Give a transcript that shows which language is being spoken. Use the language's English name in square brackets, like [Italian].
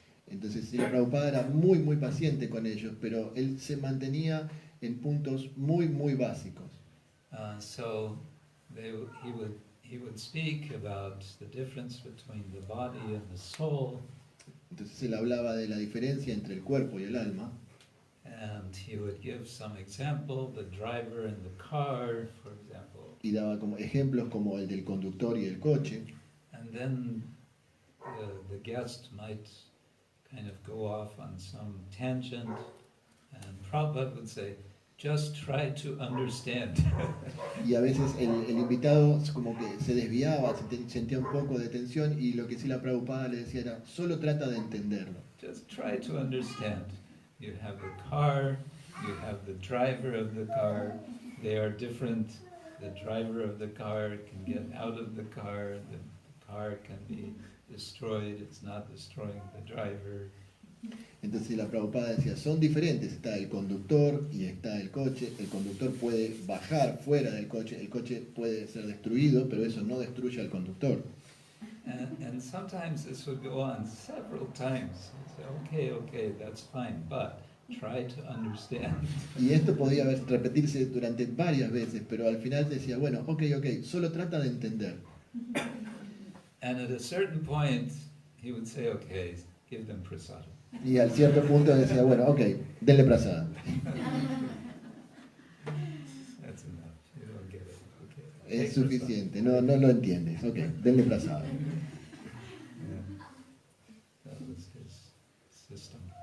[Spanish] Entonces Srila Prabhupada era muy, muy paciente con ellos, pero él se mantenía en puntos muy, muy básicos. [English] So he would speak about the difference between the body and the soul. [Spanish] Entonces él hablaba de la diferencia entre el cuerpo y el alma. [English] And he would give some example, the driver in the car, for example. [Spanish] Y daba como ejemplos como el del conductor y el coche. [English] And then the guest might kind of go off on some tangent, and Prabhupada would say, just try to understand. [Spanish] Y a veces el invitado como que se desviaba, sentía un poco de tensión y lo que sí la Prabhupada le decía era, solo trata de entenderlo. [English] Just try to understand. You have the car, you have the driver of the car, they are different. The driver of the car can get out of the car can be destroyed, it's not destroying the driver. [Spanish] Entonces la Prabhupada decía, son diferentes, está el conductor y está el coche. El conductor puede bajar fuera del coche, el coche puede ser destruido, pero eso no destruye al conductor. [English] And sometimes this would go on several times. You'd say, okay, that's fine, but try to understand. [Spanish] Y esto podía repetirse durante varias veces, pero al final decía, bueno, ok, solo trata de entender. [English] And at a certain point, he would say, okay, give them prasadam. [Spanish] Y al cierto punto decía, bueno, ok, denle prasada. [English] That's enough. You don't get it. Okay. [Spanish] Es suficiente, no lo entiendes. Ok, denle prasada. [English] Yeah. That was his system.